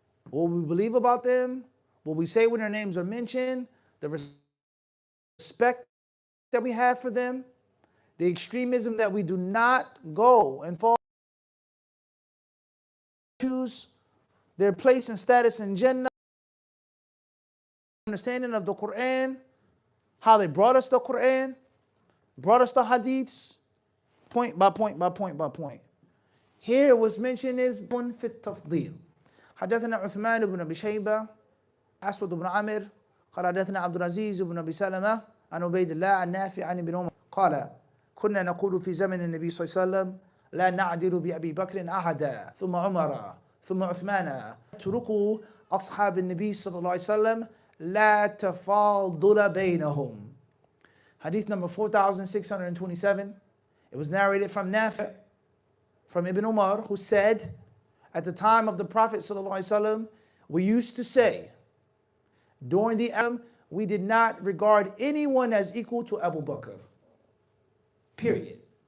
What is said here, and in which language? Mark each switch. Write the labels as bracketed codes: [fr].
[en] What we believe about them, what we say when their names are mentioned, the respect that we have for them, the extremism that we do not go and fall, choose their place and status in Jannah, understanding of the Quran, how they brought us the Quran, brought us the hadiths, point by point by point by point. Here what's mentioned is bun fit tafdil. [ar] حدثنا عثمان بن أبي شيبة أسود بن عامر قال حدثنا عبد العزيز بن أبي سلمة عن عبيد الله عن نافع عن ابن عمر قال كنا نقول في زمن النبي صلى الله عليه وسلم لا نعدل بأبي بكر أحدا ثم عمر ثم عثمان اتركوا أصحاب النبي صلى الله عليه وسلم لا تفاضل بينهم. [en] Hadith number 4627. It was narrated from Nafi, from Ibn Umar, who said, at the time of the Prophet ﷺ, we used to say, during the Am, we did not regard anyone as equal to Abu Bakr. Period.